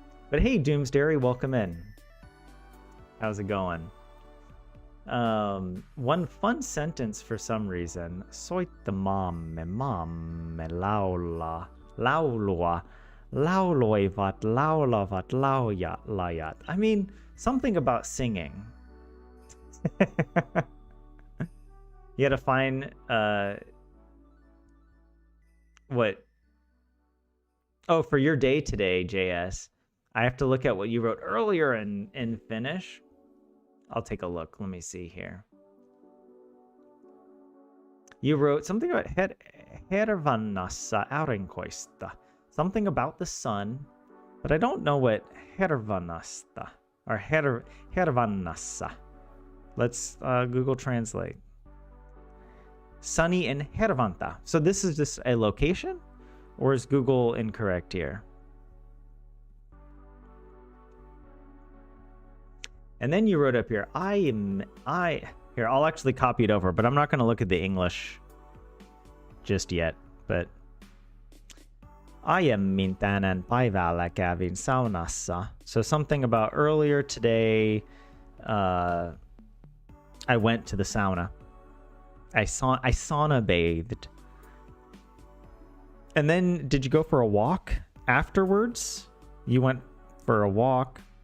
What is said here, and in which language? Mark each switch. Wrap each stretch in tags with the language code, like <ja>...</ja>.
<en>But hey, Doomsdairy, welcome in. How's it going? One fun sentence for some reason.</en> <fi>Soitte maamme laulaa, laulua, lauloivat, laulavat, laulajat.</fi> <en>I mean, something about singing. You gotta find, what? Oh, for your day today, JS, I have to look at what you wrote earlier in Finnish. I'll take a look. Let me see here. You wrote something about</en> <fi>hervannassa aurinkoista.</fi> <en>Something about the sun, but I don't know what hervannasta or hervannassa. Let's Google Translate. Sunny in Hervanta. So this is just a location? Or is Google incorrect here? And then you wrote up here, here, I'll actually copy it over, but I'm not going to look at the English just yet.</en> <fi>But aiemmin tänään päivällä kävin saunassa.</fi> <en>So something about earlier today, I went to the sauna. I sauna bathed. And then did you go for a walk afterwards? You went for a walk.</en>